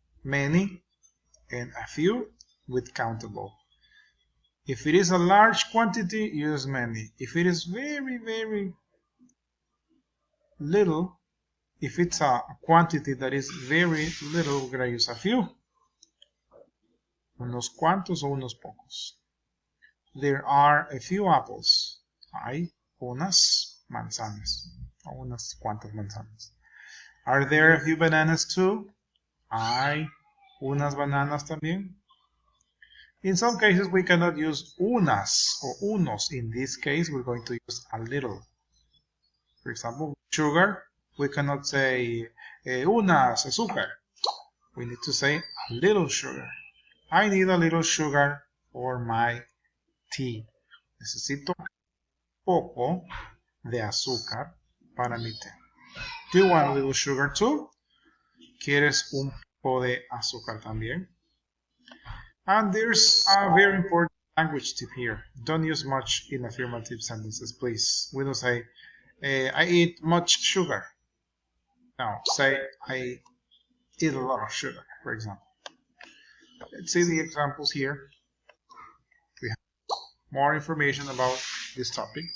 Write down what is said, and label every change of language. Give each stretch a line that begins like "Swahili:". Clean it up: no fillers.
English: Many and a few with countable. If it is a large quantity, use many. If it is very little, if it's a quantity that is very little, we're going to use a few.
Spanish: Unos cuantos o unos pocos.
English: There are a few apples.
Spanish: Hay unas manzanas. O unas cuantas manzanas.
English: Are there a few bananas too?
Spanish: ¿Hay unas bananas también?
English: In some cases, we cannot use unas or unos. In this case, we're going to use a little. For example, sugar, we cannot say
Spanish: unas azúcar.
English: We need to say a little sugar. I need a little sugar for my tea.
Spanish: Necesito poco de azúcar para mi té.
English: Do you want a little sugar too?
Spanish: ¿Quieres un poco de azúcar también?
English: And there's a very important language tip here. Don't use much in affirmative sentences, please. We don't say, I eat much sugar. No, say, I eat a lot of sugar, for example. Let's see the examples here. We have more information about this topic.